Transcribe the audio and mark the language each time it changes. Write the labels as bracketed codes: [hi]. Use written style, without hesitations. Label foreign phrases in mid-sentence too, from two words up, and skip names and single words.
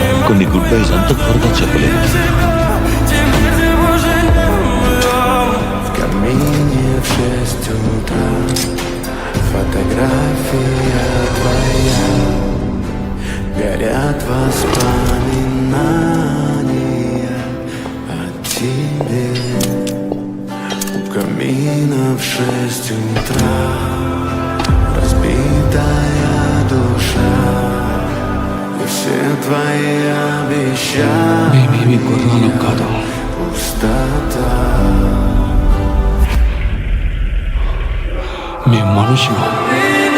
[te] కొన్ని [en] good byes [te] అంత త్వరగా చెప్పలేదు. [ru] Фотография твоя, горят воспоминания о тебе. У камина в 6 утра разбитая душа, и все твои обещания [te] మేమేమి గుర్రాలం కాదు, [ru] пустота. [te] మేము మనుషులు.